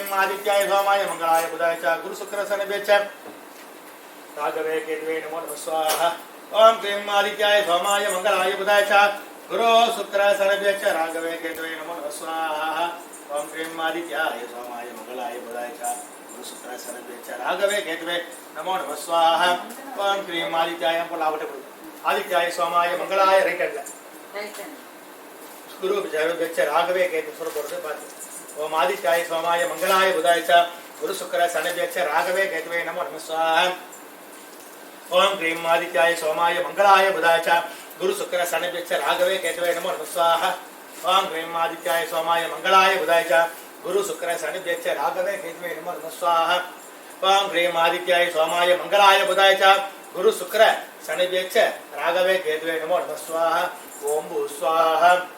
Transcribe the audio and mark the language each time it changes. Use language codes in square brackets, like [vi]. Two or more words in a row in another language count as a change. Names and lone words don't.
[sa] आदित्याय सोमाय मंगलाय बुधाय च गुरु शुक्र शनभ्यश्च राघवे केतवे नमो नमः स्वाहा ओम क्लीं आदित्याय सोमाय मंगलाय बुधाय च गुरु शुक्र शनभ्यश्च राघवे केतवे नमो नमः स्वाहा ओम क्लीं आदित्याय सोमाय मंगलाय बुधाय च गुरु शुक्र शनभ्यश्च राघवे केतवे नमो नमः स्वाहा ओम क्लीं आदित्याय आदित्याय सोमाय मंगलाय [en] right hand [sa] गुरु शनभ्यश्च राघवे केतवे [ta] சொல்ல போறது பாத்து [sa] ओम आदित्याय सोमाय मंगलाय बुधाय च गुरु शुक्र शनभ्यश्च राघवे केतवे नमो नमः स्वाहा ओम क्लीं आदित्याय सोमाय मंगलाय बुधाय च गुरु शुक्र शनभ्यश्च राघवे केतवे नमो नमः स्वाहा ओम क्लीं आदित्याय सोमाय मंगलाय बुधाय च गुरु शुक्र शनभ्यश्च राघवे केतवे नमो नमः स्वाहा ओम क्लीं आदित्याय सोमाय मंगलाय बुधाय च गुरु शुक्र शनभ्यश्च राघवे केतवे नमो नमः स्वाहा ओम भू स्वाहा